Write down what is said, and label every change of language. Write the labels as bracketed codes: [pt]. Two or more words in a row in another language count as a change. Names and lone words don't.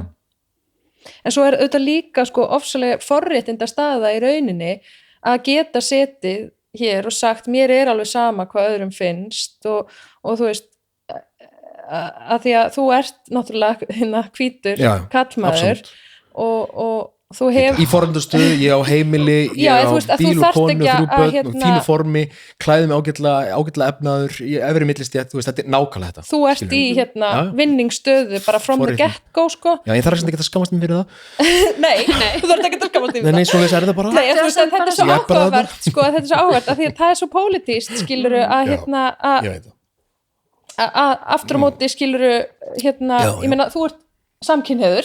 [is] En svo er auðvitað líka sko ofsalega forréttinda staða í rauninni að geta setið hér og sagt mér er alveg sama hvað öðrum finnst og þú veist að því að þú ert náttúrulega hvítur kallmaður og þú hefur í foreldrastöðu, ég á heimili ég á bíl og konu, 3 börn og fínu formi, klæðum ágætlega efnaður, í efri millistjætt þetta er nákvæmlega þetta. Þú ert í vinningsstöðu bara [en] from the get-go [is] sko. Já, ég þarf ekki að skammast mér fyrir það. Nei, þú þarf ekki að skammast mér fyrir það. Nei, svoleiðis er það bara. Nei, þetta er svo áhugavert sko, þetta er svo áhugavert að því að það er svo pólitískt skiluru að aftur á móti skiluru ég meina, þú ert samkynhneigður.